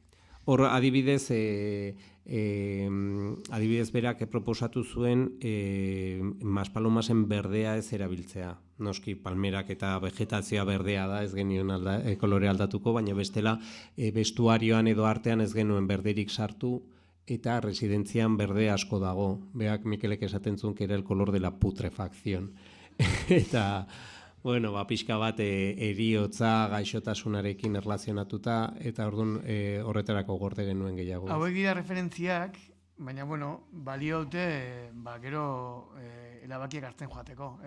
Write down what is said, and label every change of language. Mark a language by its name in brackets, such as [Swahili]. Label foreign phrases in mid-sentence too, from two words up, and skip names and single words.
[Basque] Hor, adibidez berak proposatu zuen Maspalomasen berdea ez erabiltzea. Noski, palmerak eta vegetazioa berdea da, ez genuen kolore aldatuko, baina bestela bestuarioan edo artean ez genuen berderik sartu, eta residentzian berde asko dago. Beak Mikelek esaten zuen [Spanish] que era el color de la putrefacción. [Basque] Eta... bueno, pixka bat eriotza gaixotasunarekin erlazionatuta, eta orduan horretarako gorde genuen gehiago. Hauek dira referentziak, baina, bueno, balio dute, gero erabakiak hartzen joateko, ez?